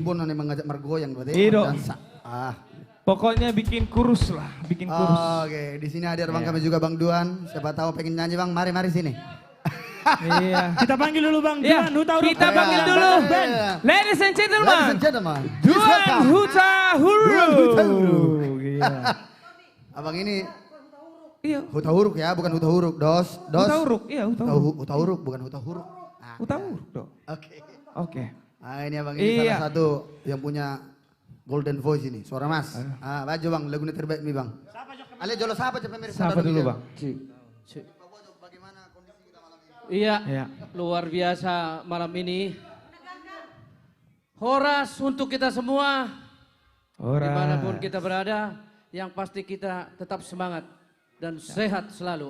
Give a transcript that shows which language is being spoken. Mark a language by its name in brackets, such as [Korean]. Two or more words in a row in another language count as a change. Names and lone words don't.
[Indonesian] yang mengajak mergoyang berarti. Iya dong. Dansa. Pokoknya bikin kurus lah, bikin kurus. Oke, di sini hadir Bang kami juga Bang Duan. Siapa tahu pengen nyanyi Bang, mari sini. Iya. Kita panggil dulu Bang Iya, Duan Huta Huruf. kita panggil dulu. [English] Ladies and gentlemen, Ladies and gentlemen, [Indonesian] Duan Huta Huruf. Iya. Abang ini Iya. Huta Huruk ya, bukan Huta Huruk. Dos. Huta Huruf, iya Huta Huruf. Huta Huruk bukan Huta Huruk. Huta Huruf dong. Oke. Oke. Nah ini abang ini Iya. salah satu yang punya [English] golden voice [Indonesian] ini, suara mas. Baju bang, lagu ini terbaik nih bang. Ale jolo siapa coba pemirsa? Siapa dulu bang? Iya, Iya. luar biasa malam ini. Horas untuk kita semua, dimanapun kita berada, yang pasti kita tetap semangat dan sehat selalu.